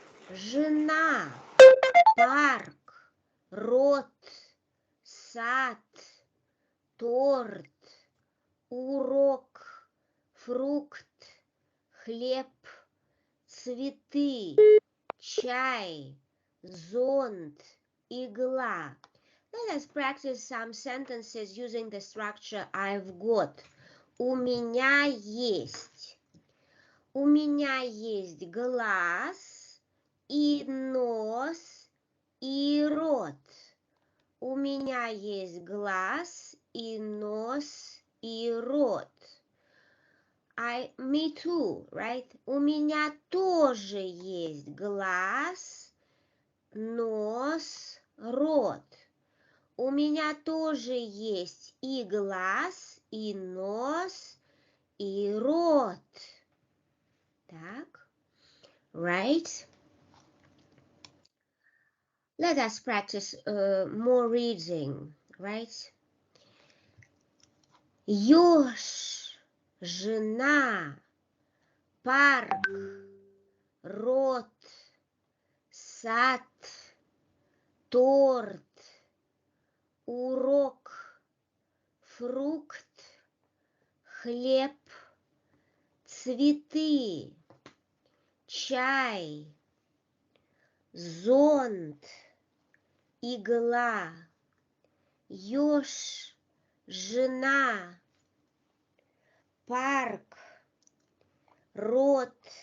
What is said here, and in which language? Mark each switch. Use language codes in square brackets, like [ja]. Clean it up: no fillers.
[ru] Жена, парк, рот, сад, торт, урок, фрукт, хлеб, цветы, чай, зонт, игла. [en] Let us practice some sentences using the structure I've got. [ru] У меня есть. У меня есть глаз и нос и рот. У меня есть глаз и нос и рот. [en] Me too, right? [ru] У меня тоже есть глаз, нос, рот. У меня тоже есть и глаз, и нос, и рот. Так, [en] right? Let us practice more reading, right? [ru] Ёж, жена, парк, рот, сад, торт, урок, фрукт, хлеб, цветы, чай, зонт, игла, ёж, жена, парк, рот,